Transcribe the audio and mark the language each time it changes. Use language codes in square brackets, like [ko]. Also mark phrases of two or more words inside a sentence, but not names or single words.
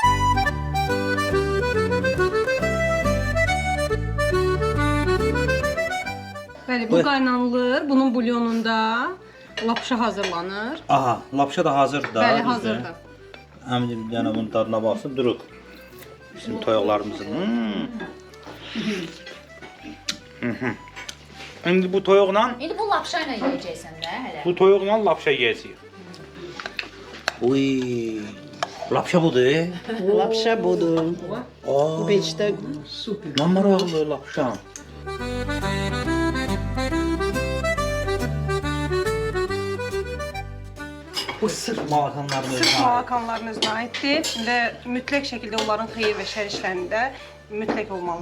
[az] Bəli, bu Buyur. qaynanılır. Bunun bulyonunda lapşa hazırlanır. Aha, lapşa da hazırdır da. Bəli, düzdür. hazırdır. Əmcim bir dənə bunun dadına baxsın, duruq. Bizim toyuqlarımızın. İndi bu toyuqla, İndi bu lapşa ilə yeyəcəksən də hələ. bu toyuqla lapşa yeyəcəyik. Uy, lapşa budur. [ru] Лапша буду. [az] Aa, Peçte nə maraqlı lapşa. Bu sırf Malakanların Sırf özünə. Malakanların özünə aiddir və mütləq şəkildə onların xeyir və şər işlərində mütləq olmalıdır.